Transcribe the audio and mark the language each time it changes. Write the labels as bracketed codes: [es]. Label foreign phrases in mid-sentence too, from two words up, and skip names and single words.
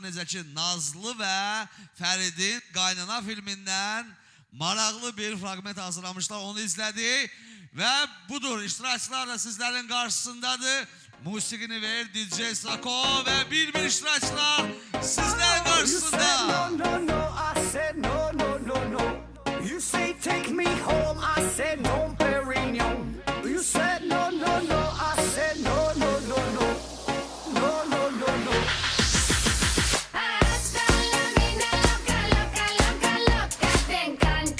[az] Necə ki, Nazlı və Fəridin Qaynana filmindən maraqlı bir fragment hazırlamışlar, onu izlədik. Və budur, iştirakçılar da sizlərin qarşısındadır. Musiqini ver DJ Sako və bir iştirakçılar sizlərin qarşısında. [en] No, no, I said no, no, no, no. You say take me home, I said no, Perignon. You said no, no, no, I said no, no, no, no. No, no, no, no. [es] Hasta la mina loca, loca, loca, loca. Te encanta.